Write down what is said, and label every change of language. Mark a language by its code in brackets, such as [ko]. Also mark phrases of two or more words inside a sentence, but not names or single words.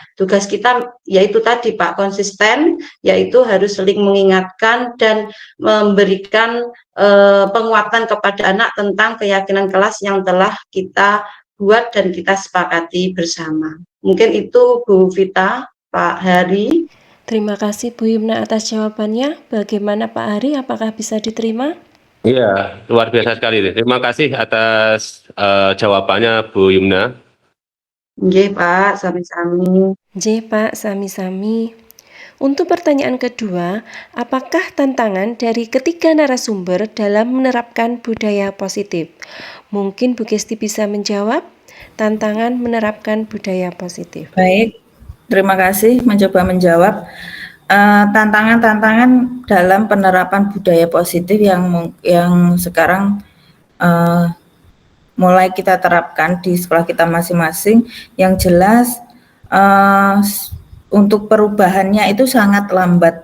[id] Tugas kita yaitu tadi Pak, konsisten, yaitu harus saling mengingatkan dan memberikan penguatan kepada anak tentang keyakinan kelas yang telah kita buat dan kita sepakati bersama. Mungkin itu Bu Vita, Pak Hari. Terima kasih Bu Yumna atas jawabannya. Bagaimana Pak Hari, apakah bisa diterima? Iya, luar biasa sekali. Terima kasih atas jawabannya Bu Yumna. [jv] Nggih Pak, sami-sami. Nggih Pak, sami-sami. [id] Untuk pertanyaan kedua, apakah tantangan dari ketiga narasumber dalam menerapkan budaya positif? Mungkin Bu Kesti bisa menjawab tantangan menerapkan budaya positif. Baik, terima kasih mencoba menjawab. Tantangan-tantangan dalam penerapan budaya positif yang sekarang mulai kita terapkan di sekolah kita masing-masing, yang jelas untuk perubahannya itu sangat lambat.